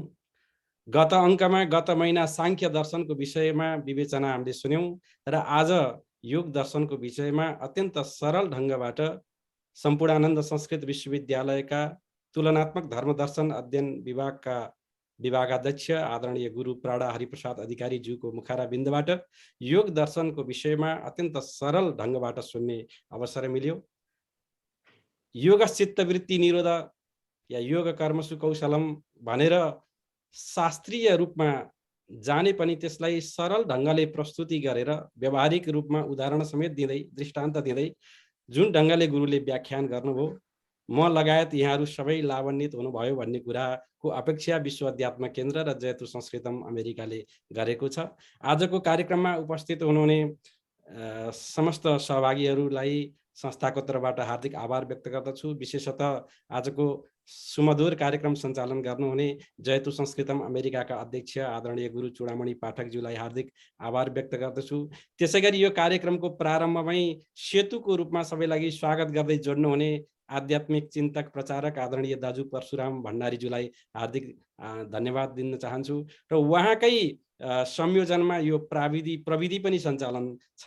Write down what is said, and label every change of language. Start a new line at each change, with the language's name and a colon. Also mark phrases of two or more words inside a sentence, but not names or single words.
Nepali: गत अङ्कमा गत महिना सांख्य दर्शनको विषयमा विवेचना हामीले सुन्यौँ र आज योग दर्शनको विषयमा अत्यन्त सरल ढङ्गबाट सम्पूर्णानन्द संस्कृत विश्वविद्यालयका तुलनात्मक धर्मदर्शन अध्ययन विभागका विभागाध्यक्ष आदरणीय गुरु प्राडा हरिप्रसाद अधिकारीज्यूको मुखारा बिन्दबाट योग दर्शनको विषयमा अत्यन्त सरल ढङ्गबाट सुन्ने अवसर मिल्यो।
Sanskrit: योग चित्तवृत्ति निरोध
Nepali: या
Sanskrit: योग कर्मसु कौशलम
Nepali: भनेर शास्त्रीय रूपमा जाने पनि त्यसलाई सरल ढङ्गले प्रस्तुति गरेर व्यावहारिक रूपमा उदाहरण समेत दिँदै दृष्टान्त दिँदै जुन ढङ्गले गुरुले व्याख्यान गर्नुभयो, म लगायत यहाँहरू सबै लाभान्वित हुनुभयो भन्ने कुराको अपेक्षा विश्व अध्यात्म केन्द्र र जयतु संस्कृतम अमेरिकाले गरेको छ। आजको कार्यक्रममा उपस्थित हुनुहुने समस्त सहभागीहरूलाई संस्थाको तर्फबाट हार्दिक आभार व्यक्त गर्दछु। विशेषतः आजको सुमधुर कार्यक्रम सञ्चालन गर्नुहुने जयतु संस्कृतम अमेरिकाका अध्यक्ष आदरणीय गुरु चूडामणि पाठकज्यूलाई हार्दिक आभार व्यक्त गर्दछु। त्यसैगरी यो कार्यक्रमको प्रारम्भमै सेतुको रूपमा सबैलाई स्वागत गर्दै जोड्नुहुने आध्यात्मिक चिन्तक प्रचारक आदरणीय दाजु परशुराम भण्डारीज्यूलाई हार्दिक धन्यवाद दिन चाहन्छु र उहाँकै संयोजनमा यो प्रविधि पनि सञ्चालन छ।